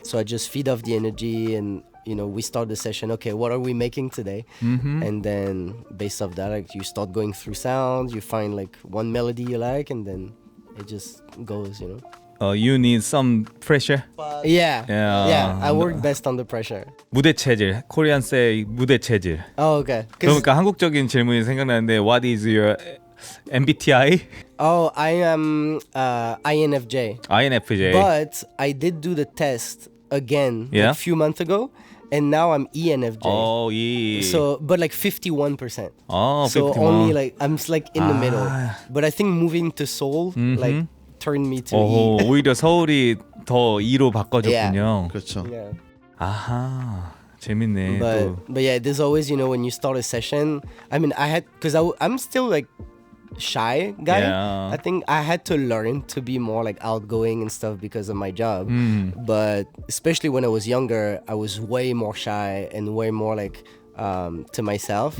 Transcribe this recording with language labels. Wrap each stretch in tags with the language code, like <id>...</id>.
<en>So I just feed off the energy and we start the session, okay, what are we making today? And then based off that, like you start going through sounds, you find like one melody you like, and then it just goes, You need some pressure. Yeah, I work best under pressure.</en> <ko>무대 체질,</ko> <en>코리안 세이</en> <ko>무대 체질.</ko> <en>Oh, okay.</en> <ko>그러니까 한국적인 질문이 생각나는데</ko> <en>What is your MBTI? Oh, I am INFJ. INFJ. But I did do the test again Yeah? a few months ago, and now I'm ENFJ. Oh, 예. So, but like 51%. Oh, So 51. only like I'm like in the middle. Ah. But I think moving to Seoul like turned me to 오, E.</en> <ko>오히려 서울이 더 E로 바꿔줬군요. 그렇죠.</ko> <en>Yeah.</en> <ko>아하, 재밌네. 또.</ko> <en>But yeah, there's always when you start a session. I mean, I'm still like shy guy. Yeah. I think I had to learn to be more like outgoing and stuff because of my job. But especially when I was younger, I was way more shy and way more like to myself,</en>